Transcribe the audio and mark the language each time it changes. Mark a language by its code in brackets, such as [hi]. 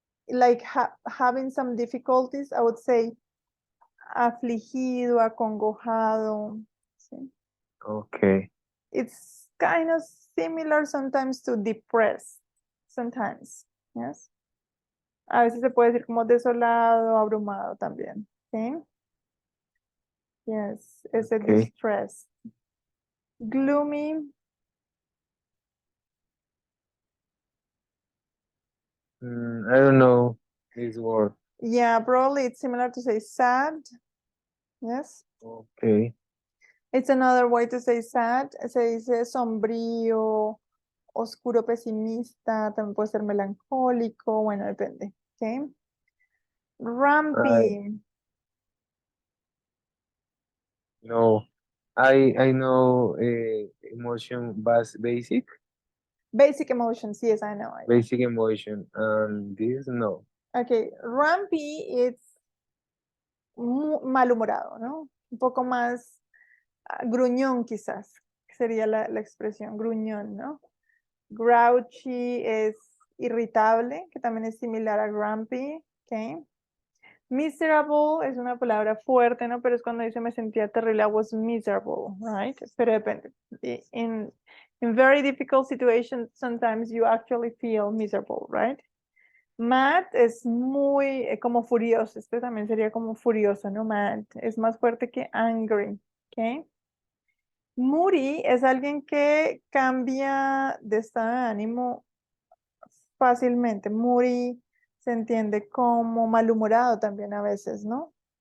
[en] Like having some difficulties, I would say [es] afligido, acongojado. ¿Sí? [en] Okay. It's kind of similar sometimes to depressed, sometimes, yes. [es] A veces se puede decir como desolado, abrumado también, ¿sí? [en] Yes, ese Okay. distress. Gloomy, I don't know this word. yeah, probably it's similar to say sad, yes. Okay. It's another way to say sad. [es] Se dice sombrío, oscuro, pesimista, también puede ser melancólico, bueno, depende, ¿ok? [en] Grumpy, No, I know emotion basic basic emotions, yes, I know. basic emotion and this no. Okay, grumpy it's [es] malhumorado, ¿no? Un poco más gruñón quizás, sería la expresión, gruñón, ¿no? Grouchy es irritable, que también es similar a grumpy, ¿ok? Miserable es una palabra fuerte, ¿no? Pero es cuando dice me sentía terrible, [en] I was miserable, right? [es] Pero depende. [en] In very difficult situations, sometimes you actually feel miserable, right? [es] Mad es muy como furioso, este también sería como furioso, ¿no? Mad es más fuerte que angry, ¿ok? Moody es alguien que cambia de estado de ánimo fácilmente. Moody se entiende como malhumorado también a veces, ¿no?